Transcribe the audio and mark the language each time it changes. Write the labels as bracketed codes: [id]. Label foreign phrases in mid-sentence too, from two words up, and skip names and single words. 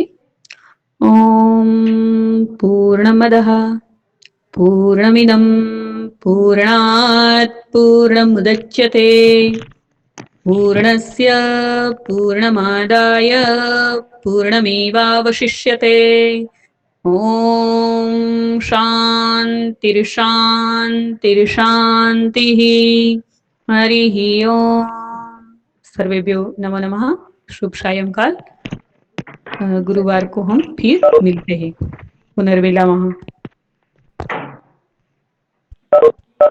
[sa] ઓમ પૂર્ણમદઃ પૂર્ણમિદં પૂર્ણાત પૂર્ણમુદચ્યતે પૂર્ણસ્ય પૂર્ણમાદાય પૂર્ણમેવાવશિષ્યતે ઓમ શાંતિર્શાંતિર્શાંતિः हरिः ओम सर्वेभ्यो नमो नमः। [hi] शुभ सायंकाल। गुरुवार को हम फिर मिलते हैं। [sa] पुनर्मिलामः।